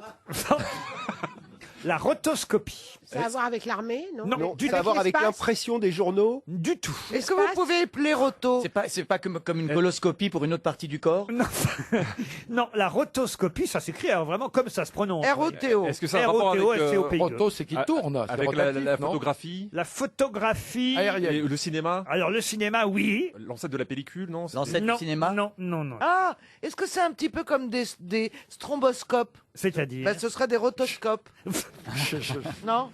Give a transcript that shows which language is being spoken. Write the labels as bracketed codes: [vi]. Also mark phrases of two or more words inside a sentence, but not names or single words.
[fr] La rotoscopie. Ça a à voir avec l'armée, non? Non, du Ça a à tout. voir avec l'espace l'impression des journaux? Du tout. Est-ce que vous pouvez appeler roto? C'est pas comme une coloscopie pour une autre partie du corps? Non, non, la rotoscopie, ça s'écrit alors vraiment comme ça se prononce. R-O-T-O. Est-ce que ça a un rapport avec, R-O-T-O-S-C-O-P-I-E. Roto, c'est qui tourne. c'est avec rotatif, la non photographie, La photographie. Aérienne. et le cinéma, Alors le cinéma, oui. l'ancêtre de la pellicule, non? L'ancêtre Non, du cinéma? non, non, non. Ah, est-ce que c'est un petit peu comme des stromboscopes? C'est-à-dire. Ben, ce serait des rotoscopes. Non?